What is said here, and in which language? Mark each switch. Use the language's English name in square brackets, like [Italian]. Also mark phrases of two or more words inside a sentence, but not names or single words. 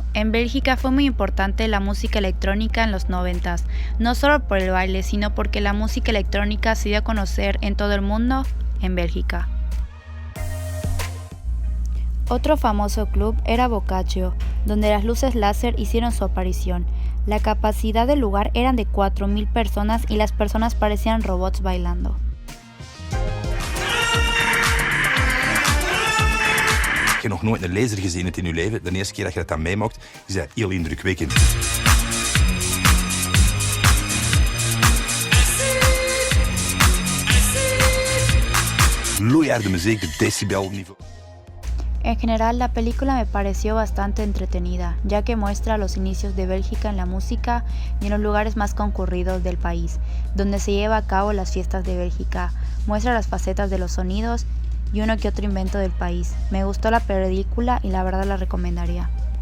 [Spanish] En Bélgica fue muy importante la música electrónica en los 90s, no solo por el baile, sino porque la música electrónica se dio a conocer en todo el mundo en Bélgica. Otro famoso club era Boccaccio, donde las luces láser hicieron su aparición. La capacidad del lugar eran de 4.000 personas y las personas parecían robots bailando. [Dutch] Als je nog nooit een laser gezien hebt in je leven, de eerste keer dat je dat meemaakt, is dat heel indrukwekkend. Loeiharde muziek, de decibelniveau. [Spanish] En general, la película me pareció bastante entretenida, ya que muestra los inicios de Bélgica en la música y en los lugares más concurridos del país, donde se lleva a cabo las fiestas de Bélgica. Muestra las facetas de los sonidos y uno que otro invento del país. Me gustó la película y la verdad la recomendaría.